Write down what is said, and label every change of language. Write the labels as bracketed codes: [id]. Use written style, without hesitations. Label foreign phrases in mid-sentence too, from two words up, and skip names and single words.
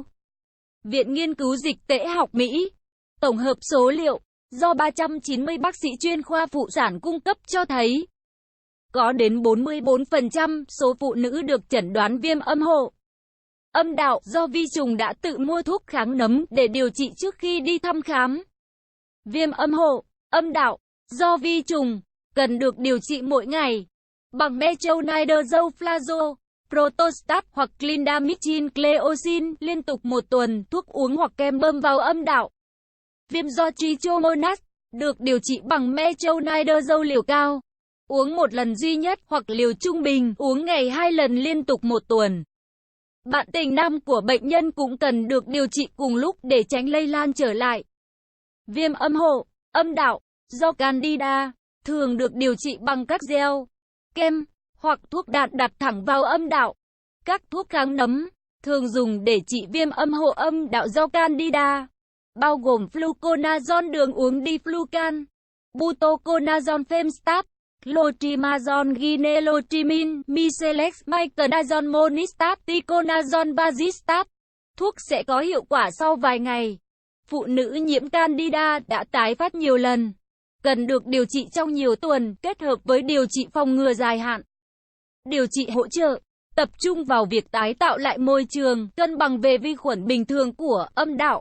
[vi] Viện Nghiên cứu Dịch tễ học Mỹ tổng hợp số liệu do 390 bác sĩ chuyên khoa phụ sản cung cấp cho thấy có đến 44% số phụ nữ được chẩn đoán viêm âm hộ âm đạo do vi trùng đã tự mua thuốc kháng nấm để điều trị trước khi đi thăm khám. Viêm âm hộ âm đạo do vi trùng cần được điều trị mỗi ngày bằng metronidazole flazo, protostat hoặc clindamycin cleocin liên tục 1 tuần, thuốc uống hoặc kem bơm vào âm đạo. Viêm do Trichomonas được điều trị bằng metronidazole liều cao, uống 1 lần duy nhất hoặc liều trung bình, uống ngày 2 lần liên tục 1 tuần. Bạn tình nam của bệnh nhân cũng cần được điều trị cùng lúc để tránh lây lan trở lại. Viêm âm hộ âm đạo do Candida thường được điều trị bằng các gel, kem hoặc thuốc đạn đặt thẳng vào âm đạo. Các thuốc kháng nấm thường dùng để trị viêm âm hộ âm đạo do Candida bao gồm fluconazole đường uống diflucan, butoconazole femstat, clotrimazole ginelotrimin, miselex, miconazole monistat, ticonazole bazistat. Thuốc sẽ có hiệu quả sau vài ngày. Phụ nữ nhiễm Candida đã tái phát nhiều lần, cần được điều trị trong nhiều tuần, kết hợp với điều trị phòng ngừa dài hạn. Điều trị hỗ trợ tập trung vào việc tái tạo lại môi trường cân bằng về vi khuẩn bình thường của âm đạo.